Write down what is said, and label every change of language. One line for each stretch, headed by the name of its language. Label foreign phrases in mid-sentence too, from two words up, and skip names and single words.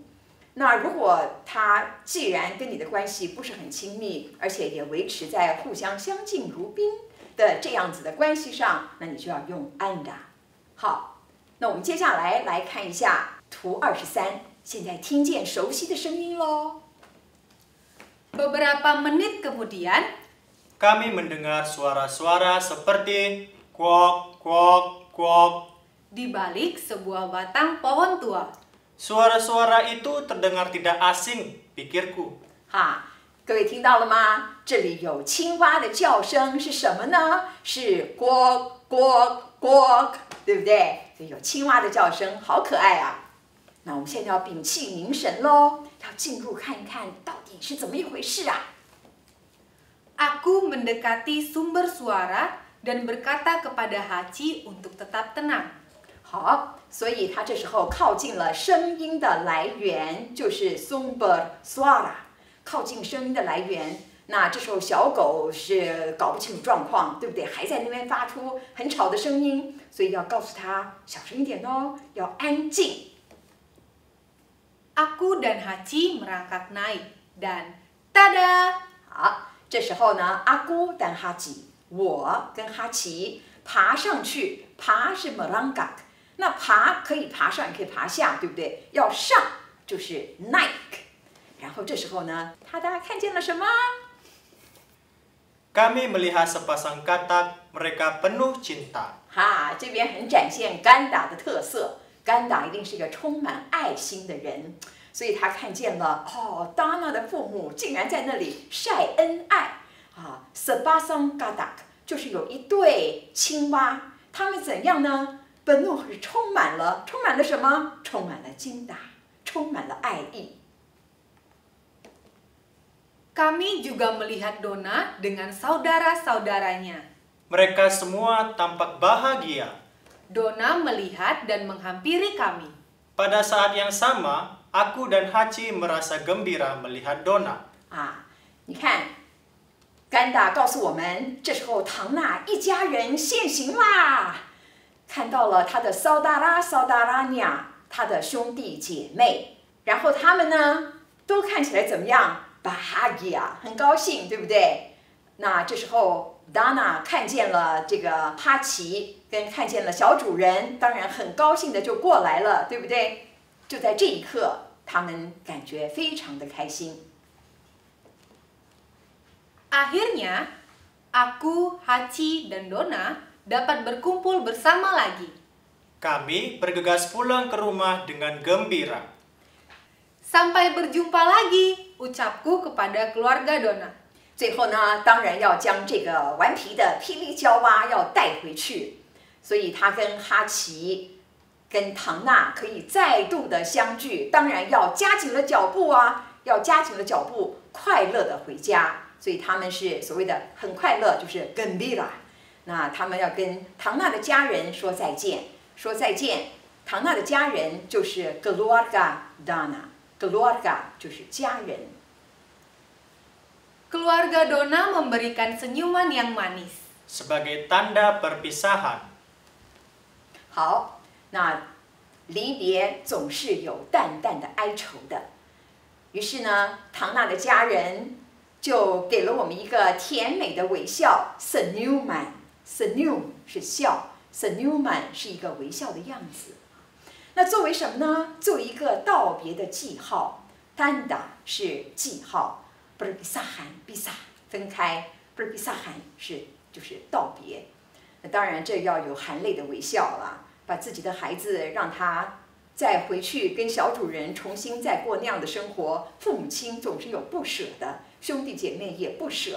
Chinese: 那如果他既然跟你的关系不是很亲密，而且也维持在互相相敬如宾的这样子的关系上，那你就要用安达。好，那我们接下来来看一下图23，现在听见熟悉的声音咯。
Indonesian: Beberapa menit kemudian, kami mendengar suara-suara seperti kuok, kuok, kuok di balik sebuah batang pohon tua. Suara-suara itu terdengar tidak asing, pikirku.
Chinese: 各位听到了吗？这里有青蛙的叫声是什么呢？是咕咕咕，对不对？所以有青蛙的叫声，好可爱啊！那我们现在要屏气凝神咯，要进入看一看到底是怎么一回事啊。
Indonesian: Aku mendekati sumber suara dan berkata kepada Hachi untuk tetap tenang.
Chinese: 好，所以他这时候靠近了声音的来源，就是
Indonesian: sumber suara，
Chinese: 靠近声音的来源。那这时候小狗是搞不清楚状况，对不对？还在那边发出很吵的声音，所以要告诉他小声一点哦，要安静。
Indonesian: Aku dan Hachi merangkak naik dan tada！
Chinese: 好，这时候呢，阿姑跟哈吉，我跟哈奇爬上去，爬是 merangkak。那爬可以爬上，也可以爬下，对不对？要上就是 naik。然后这时候呢，大家看见了什么？
Indonesian: Kami melihat sepasang katak, mereka penuh cinta.
Chinese: 这边很展现甘达的特色。甘达一定是一个充满爱心的人，所以他看见了达娜的父母竟然在那里晒恩爱
Indonesian: sepasang katak
Chinese: 就是有一对青蛙，他们怎样呢？ penuh 是充满了什么？充满了cinta，充满了爱意。
Indonesian: Kami juga melihat Donna dengan saudara-saudaranya. Mereka semua tampak bahagia. Donna melihat dan menghampiri kami. Pada saat yang sama, aku dan Hachi merasa gembira melihat Donna.
Chinese: 你看，甘达告诉我们，这时候唐娜一家人现形啦。看到了他的 saudara-saudaranya，他的兄弟姐妹，然后他们呢都看起来怎么样 ？bahagia， 很高兴，对不对？那这时候 Dana 看见了这个哈奇，跟看见了小主人，当然很高兴的就过来了，对不对？就在这一刻，他们感觉非常的开心。
Indonesian: Akhirnya, aku, Hachi, dan Donna dapat berkumpul bersama lagi. Kami bergegas pulang ke rumah dengan gembira. Sampai berjumpa lagi, ucapku kepada keluarga Donna.
Chinese: 最后呢，当然要将这个顽皮的霹雳娇蛙要带回去，所以他跟哈奇、跟唐娜可以再度的相聚，当然要加紧了脚步啊，要加紧了脚步，快乐的回家。所以他们是所谓的很快乐，就是 gembira。那他们要跟唐娜的家人说再见， 说再见。唐娜的家人就是 keluarga Donna，keluarga 就是家人。
Indonesian: Keluarga Donna memberikan senyuman yang manis. Sebagai tanda perpisahan.
Chinese: 好，那离别总是有淡淡的哀愁的。于是呢，唐娜的家人就给了我们一个甜美的微笑 ，senyuman，senyum 是笑 ，senyuman 是一个微笑的样子。那作为什么呢？作为一个道别的记号 ，tanda 是记号 ，
Indonesian: perpisahan pisah
Chinese: 分开 ，perpisahan 就是道别。那当然，这要有含泪的微笑了，把自己的孩子让他再回去跟小主人重新再过那样的生活，父母亲总是有不舍的，兄弟姐妹也不舍。